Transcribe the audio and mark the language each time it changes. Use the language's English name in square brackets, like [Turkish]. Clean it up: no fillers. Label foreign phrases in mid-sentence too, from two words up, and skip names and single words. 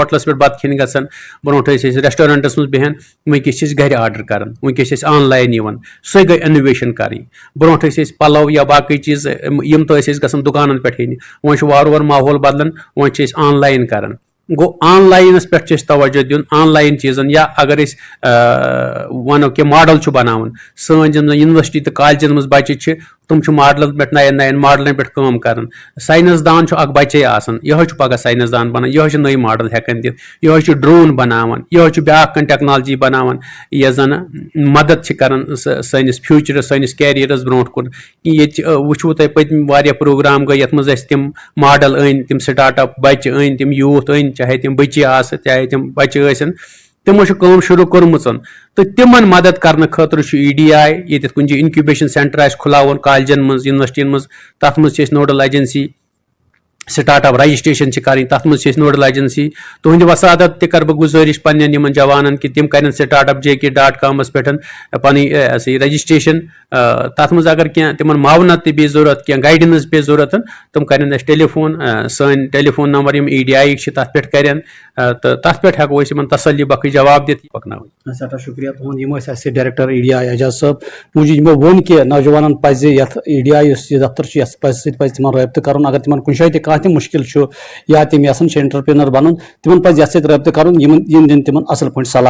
[Kashmiri] ہوٹلس پٮ۪ٹھ بتہٕ کھٮ۪نہِ گژھان برونٛٹھ ٲسۍ أسۍ [English] restaurants [Kashmiri] منٛز بیہن وٕنکیٚس چھِ أسۍ گرِ آرڈر کران وٕنکیٚس چھِ أسۍ آن لاین یِوان سۄے گٔے انوویشن کرٕنۍ برونٛٹھ ٲسۍ أسۍ پلو یا باقٕے چیٖز یِم تہِ ٲسۍ أسۍ گژھان دُکانن پٮ۪ٹھ ہٮ۪نہِ وۄنۍ چھُ وارٕ وارٕ ماحول بدلان وۄنۍ چھِ أسۍ آن لاین کران گوٚو آن لاینس پٮ۪ٹھ چھِ أسۍ توجہ دیُن آن لاین چیٖزن یا اگر أسۍ ونو کہِ ماڈل چھُ بناوُن سٲنۍ یِم زن یونیورسٹی تہٕ کالجن منٛز بچہِ چھِ تم ماڈلن پہ نین ماڈلن پہ کام کران. سائنس دان اخ بچے آسان یہ پگہ سائنس دان بنان یہ نئی ماڈل ہیکان دِتھ یہ ڈرون بناوان یہ بیاکھ ٹیکنالوجی بناوان یہ زن مدد کران سٲنِس فیوچرس سٲنِس کیریرس برونٛٹھ کُن. یہ وٕچھو تۄہہِ پٔتمہِ واریاہ پروگرام گٔے یتھ منٛز اَسہِ تِم ماڈل أنۍ تِم [English] start up [Kashmiri] بچہِ أنۍ تِم یوٗتھ أنۍ چاہے تِم بٔچی آسہٕ چاہے تِم بچہِ ٲسِن تِمو چھِ کٲم شروٗع کٔرمٕژ تہٕ تِمن مدد کرنہٕ خٲطرٕ چھُ EDI ییٚتٮ۪تھ کُنہِ جایہِ [English] incubation centre [Kashmiri] آسہِ کھُلاوُن کالجن منٛز یونیورسٹین منٛز تتھ منٛز چھِ أسۍ [English] nodal agency start up registration [Kashmiri] کریں تر مجھ [English] nodal agency [Kashmiri] تہند وسادت تہ کر بہ گزارش پن جوانن کہ تم کریں [English] start up [Kashmiri] JK.com پہ پن رجسٹریشن تر مز اگر کی تم معاونت تہ بی ضرورت کی گائیڈنس بی ضرورت تم کریں ٹیلی فون سن [English] telephone number [Kashmiri] EDI تر پہ کریں تو تر پہ ہیکو ان تسلی بخش جواب دت پکناویں. سٹھا شکریہ تہد یم اَسہِ ڈائریکٹر EDI اعجاز صٲب موجود یمو وون کہ نوجوانن پزِ یتھ EDI یہ دفتر سۭتۍ پزِ تمن رٲبطہٕ کرُن اگر تمن کُنہِ جایہِ تہِ کانٛہہ تہِ مُشکل چھُ یا تِم یژھان چھِ انٹرپرینر بنُن تمن پزِ یتھ سۭتۍ رٲبطہٕ کرُن یم دِن تمن اصل پٲٹھۍ صلاح.